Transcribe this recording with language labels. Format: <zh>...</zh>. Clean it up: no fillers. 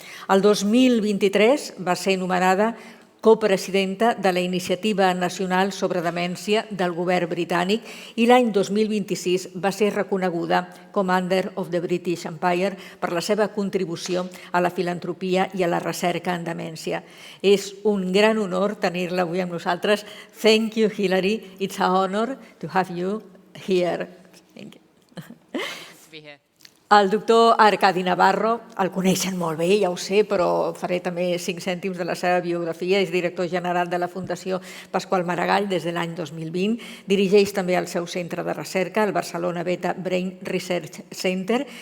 <ca>El 2023 va ser nomenada copresidenta de la Iniciativa Nacional sobre Demència del govern britànic i l'any 2026 va ser reconeguda Commander of the British Empire per la seva contribució a la filantropia i a la recerca en demència. És un gran honor tenir-la avui amb nosaltres.</ca> <en>Thank you, Hilary. It's an honor to have you here. Thank you.</en> <ca>El doctor Arcadi Navarro, el coneixen molt bé, ja ho sé, però faré també 5 cèntims de la seva biografia. És director general de la Fundació Pasqual Maragall des de l'any 2020. Dirigeix també el seu centre de recerca, el Barcelona Beta Brain Research Center.</ca>